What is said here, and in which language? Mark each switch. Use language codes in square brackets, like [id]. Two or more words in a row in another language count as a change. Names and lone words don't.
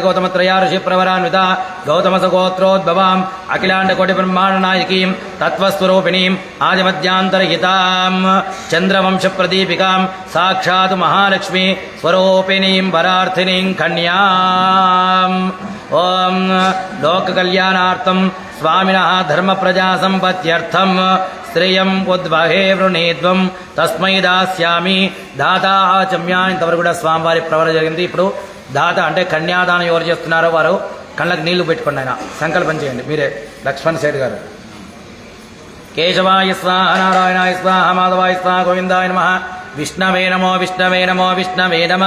[sa] गौतमत्रयार्षिप्रवरान्विता गौतमसगोत्रोद्भवाम् अखिलाण्डकोटिब्रह्माण्डनायकीं तत्त्वस्वरूपिणीम् आदिमध्यान्तरहितां चन्द्रवंशप्रदीपिकां साक्षात् महालक्ष्मी स्वरूपिणीं वरार्थिनीं कन्याम् ओं लोककल्याणार्थं स्वामिनः धर्मप्रजासम्पत्त्यर्थं श्रेयं उद्वहे वृणीध्वं तस्मै दास्यामि दाता ఆచమ్య. [te] ఇంతవరకు కూడా స్వామివారి ప్రవర జరిగింది. ఇప్పుడు దాత అంటే కన్యాదానం ఎవరు చేస్తున్నారో వారు కళ్ళకు నీళ్లు పెట్టుకోండి. ఆయన సంకల్పం చేయండి మీరే. లక్ష్మణ్ శెట్టి గారు. [sa] కేశవాయ స్వాహ, నారాయణాయ స్వాహ, మాధవాయ స్వాహ, గోవిందాయ నమః, విష్ణవే నమో విష్ణవే నమో విష్ణవే నమః.